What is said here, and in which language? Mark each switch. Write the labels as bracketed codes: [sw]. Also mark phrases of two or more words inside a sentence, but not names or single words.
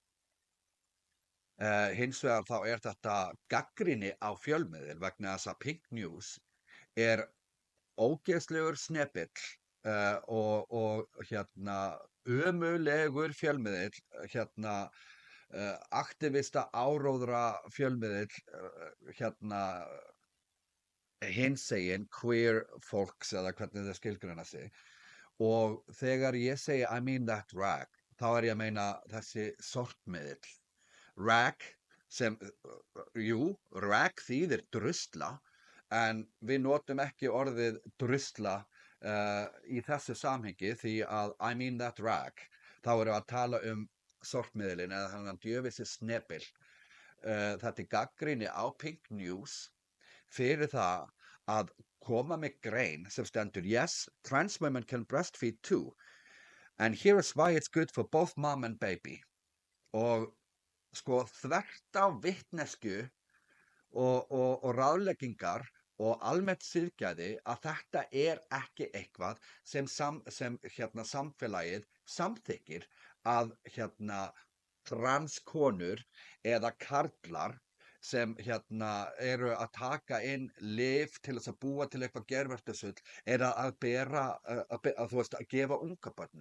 [is] Hins vegar þá þetta gagnrýni á fjölmiðil, vegna þess að Pink News ógeðslegur snepill og ömulegur fjölmiðill, aktivista áróðra fjölmiðill, hinsegin [en] queer folks [is] eða hvernig þau skilgreina sig. Og þegar ég segi [en] I mean that rag, [is] þá ég að meina þessi sorpmiðill. Rag sem, rag þýðir drusla, en við notum ekki orðið drusla í þessu samhengi, því að [en] I mean that rag, [is] þá erum við að tala sorpmiðilinn eða þannig djöfissi snepill. Þetta gagnrýni á Pink News fyrir það að koma með grein sem stendur, [en] yes, trans women can breastfeed too, and here is why it's good for both mom and baby. [is] Og þvert á vitnesku og ráðleggingar og almennt siðgæði að þetta ekki eitthvað sem samfélagið samþykkir að transkonur eða karlar sem eru að taka inn lyf til þess að búa til eitthvað gervertusull að bera, að gefa ungabörnum.